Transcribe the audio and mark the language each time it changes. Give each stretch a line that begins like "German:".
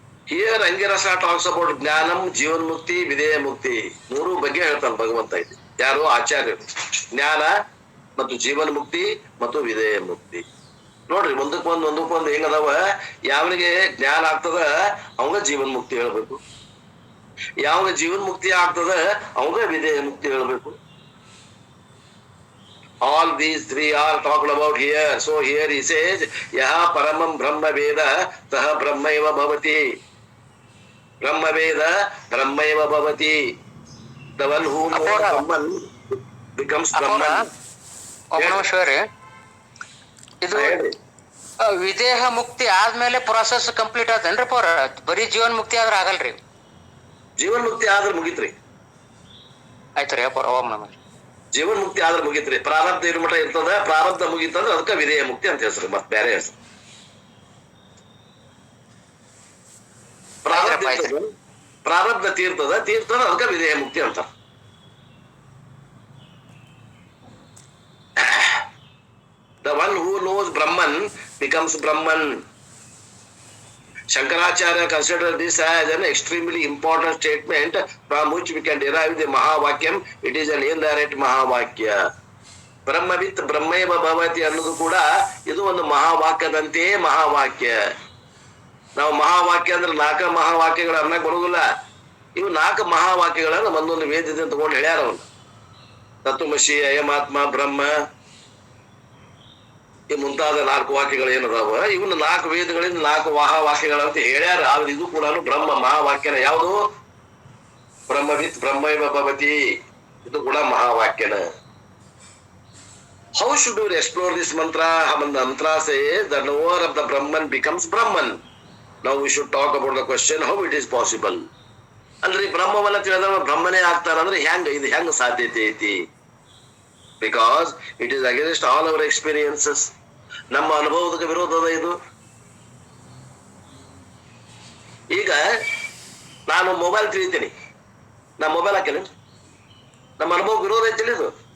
English: here Angirasa talks about
Kannada: ಜ್ಞಾನಂ, ಜೀವನ್ಮುಕ್ತಿ, ವಿಧೇಯ ಮುಕ್ತಿ ಮೂರು ಬಗ್ಗೆ ಹೇಳ್ತಾನೆ ಭಗವಂತ. ಇದು ಯಾರು? ಆಚಾರ್ಯರು. ಜ್ಞಾನ ಮತ್ತು ಜೀವನ್ ಮುಕ್ತಿ ಮತ್ತು ವಿಧೇಯ ಮುಕ್ತಿ. ನೋಡ್ರಿ ಒಂದಕ್ಕೊಂದು ಹೆಂಗದಾವ. ಯಾವನಿಗೆ ಜ್ಞಾನ ಆಗ್ತದ ಅವಂಗ ಜೀವನ್ ಮುಕ್ತಿ ಹೇಳ್ಬೇಕು, ಯಾವಾಗ ಜೀವನ್ ಮುಕ್ತಿ ಆಗ್ತದ ಅವಾಗ ವಿಧೇಯ ಮುಕ್ತಿ ಹೇಳ್ಬೇಕು.
English: All these three are talked about here. So here he says,
Sanskrit: yaha paramam brahma veda taha brahmaiva bhavati. Brahma veda brahmaiva bhavati.
English: The one who knows Brahman becomes Brahman.
Kannada: ಇದು ವಿದೇಹ ಮುಕ್ತಿ ಆದ್ಮೇಲೆ ಪ್ರೊಸೆಸ್ ಕಂಪ್ಲೀಟ್ ಆತೇನ್ರಿ? ಬರೀ ಜೀವನ್ ಮುಕ್ತಿ ಆದ್ರೆ ಆಗಲ್ರಿ? ಜೀವನ್ ಮುಕ್ತಿ ಆದ್ರೆ ಮುಗಿತ್ರಿ. ಆಯ್ತ್ರಿ. ಜೀವನ್ ಮುಕ್ತಿ ಆದ್ರೆ ಮುಗಿತ್ರಿ. ಪ್ರಾರಬ್ಧ ಇರು ಮಠ ಇರ್ತದ. ಪ್ರಾರಬ್ಧ ಮುಗಿತಂದ್ರೆ ಅದಕ್ಕೆ ವಿಧೇಯ ಮುಕ್ತಿ ಅಂತ ಹೆಸರು, ಮತ್ ಬೇರೆ ಹೆಸರು. ಪ್ರಾರಬ್ಧ ತೀರ್ತದ ಅದಕ್ಕೆ ವಿಧೇಯ ಮುಕ್ತಿ ಅಂತ.
English: The one who knows Brahman becomes Brahman. Shankaracharya considered this as an extremely important statement from which we can derive the Mahavakyam. It is an indirect Mahavakya.
Sanskrit: Brahmavit Brahmaiva Bhavati
Kannada: ಅನ್ನೋದು ಕೂಡ ಇದು ಒಂದು ಮಹಾವಾಕ್ಯದಂತೆಯೇ ಮಹಾವಾಕ್ಯ. ನಾವು ಮಹಾವಾಕ್ಯ ಅಂದ್ರೆ 4 ಮಹಾವಾಕ್ಯಗಳು ಅನ್ನಕ್ ಬರುವುದಿಲ್ಲ. ಇವು 4 ಮಹಾವಾಕ್ಯಗಳನ್ನ ಒಂದೊಂದು ವೇದದಿಂದ ತಗೊಂಡು ಹೇಳ್ಯಾರ. ಅವನು ತತ್ವಮಸಿ, ಅಯಮಾತ್ಮ, ಬ್ರಹ್ಮ ಈ ಮುಂತಾದ 4 ವಾಕ್ಯಗಳು ಏನದಾವ ಇವನ್ನ 4 ವೇದಗಳಿಂದ 4 ಮಹಾವಾಕ್ಯಗಳಂತ ಹೇಳ್ಯಾರ. ಆದ್ರೆ ಇದು ಕೂಡ ಬ್ರಹ್ಮ ಮಹಾವಾಕ್ಯನ. ಯಾವುದು?
Sanskrit: ಬ್ರಹ್ಮವಿತ್ ಬ್ರಹ್ಮೈವ ಭವತಿ,
Kannada: ಇದು ಕೂಡ ಮಹಾವಾಕ್ಯನ.
English: How should we explore this mantra? The mantra says the knower of the Brahman becomes Brahman. Now we should talk about the question how it is possible.
Kannada: ಅಲ್ರಿ ಬ್ರಹ್ಮವನ್ನ ತಿಳಿದವ ಬ್ರಹ್ಮನೇ ಆಗ್ತಾರಂದ್ರೆ ಇದು ಹೆಂಗ ಸಾಧ್ಯತೆ ಐತಿ?
English: Because it is against all our experiences.
Kannada: ನಮ್ಮ ಅನುಭವದ ವಿರೋಧದ ಇದು. ಈಗ ನಾನು ಮೊಬೈಲ್ ತಿಳಿತೀನಿ, ನಾ ಮೊಬೈಲ್ ಹಾಕೇನೆ, ನಮ್ಮ ಅನುಭವ ವಿರೋಧ ಐತಿ ಇದು.